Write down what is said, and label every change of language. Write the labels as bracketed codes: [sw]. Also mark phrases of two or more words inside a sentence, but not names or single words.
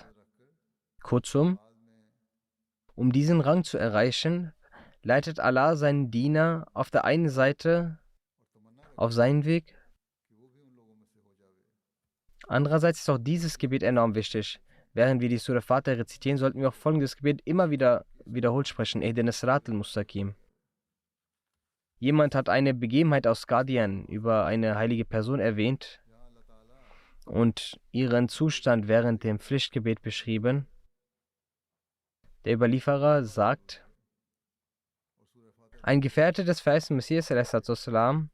[de] Kurzum, um diesen Rang zu erreichen, leitet Allah seinen Diener auf der einen Seite auf seinen Weg. Andererseits ist auch dieses Gebet enorm wichtig. Während wir die Surah Fatiha rezitieren, sollten wir auch folgendes Gebet immer wieder wiederholt sprechen. [ar] اهدنا الصراط المستقيم. [de] Jemand hat eine Begebenheit aus Qadian über eine heilige Person erwähnt und ihren Zustand während dem Pflichtgebet beschrieben. Der Überlieferer sagt, ein Gefährte des verheißenen Messias a.s.